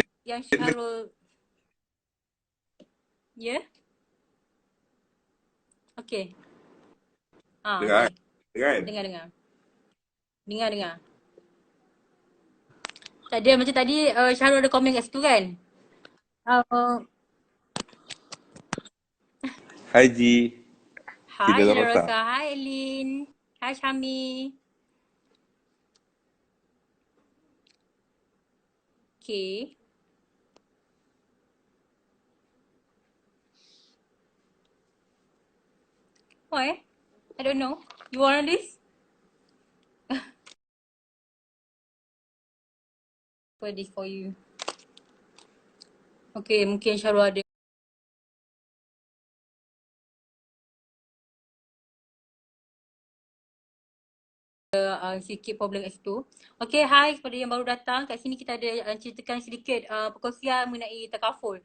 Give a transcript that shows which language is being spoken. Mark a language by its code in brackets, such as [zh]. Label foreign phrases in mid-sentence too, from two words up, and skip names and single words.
[ms] Syarul. Ya? Yeah? Okay. dengar Okay. kan? Dengar. Tadi macam tadi Syarul ada komen kat situ kan? Uh, Hai Ji, Hai Tidak Nila Rosa. Rosa. Hai Elin. Hai Syami. Okay. [en] Why? I don't know. You want this? For this for you. [ms] Okay, mungkin Syarul ada sikit problem kat situ. Okay, hai kepada yang baru datang. Kat sini kita ada ceritakan sedikit perkongsian mengenai takaful.